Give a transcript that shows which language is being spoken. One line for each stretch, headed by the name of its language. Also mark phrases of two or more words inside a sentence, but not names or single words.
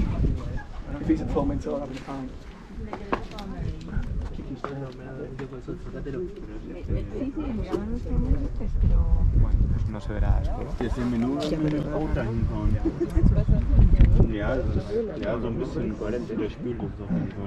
English: If he's at Formentor having a pint.
Spanish: No se verá.
German: Jetzt sind wir nur mit dem Auto dahin fahren. Ja, so ein bisschen 40 der Spülung so hinfahren.